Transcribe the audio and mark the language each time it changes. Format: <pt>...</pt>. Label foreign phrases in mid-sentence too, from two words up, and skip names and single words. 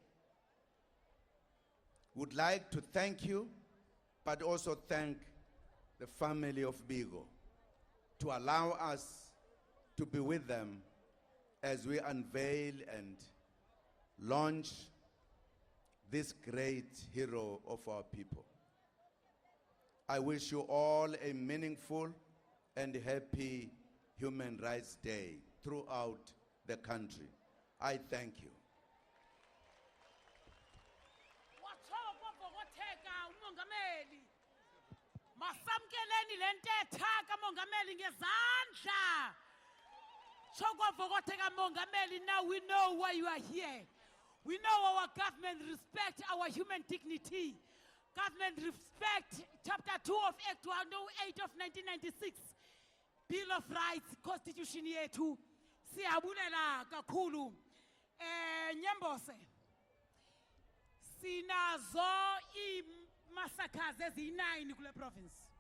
<en>Would like to thank you, but also thank the family of Bigo to allow us to be with them as we unveil and launch this great hero of our people. I wish you all a meaningful and happy Human Rights Day throughout the country. I thank you.</en> <xh>Masamkeleni lentetha kaMongameli ngezandla. Chokwavokoteka Mongameli,</xh> <en>now we know why you are here. We know our government respect our human dignity. Government respect Chapter 2 of Act 108 of 1996, Bill of Rights, Constitution yethu.</en> <xh>Siyabulela kakhulu. Nyembose. Sinazo massacres ezine kule province.</xh>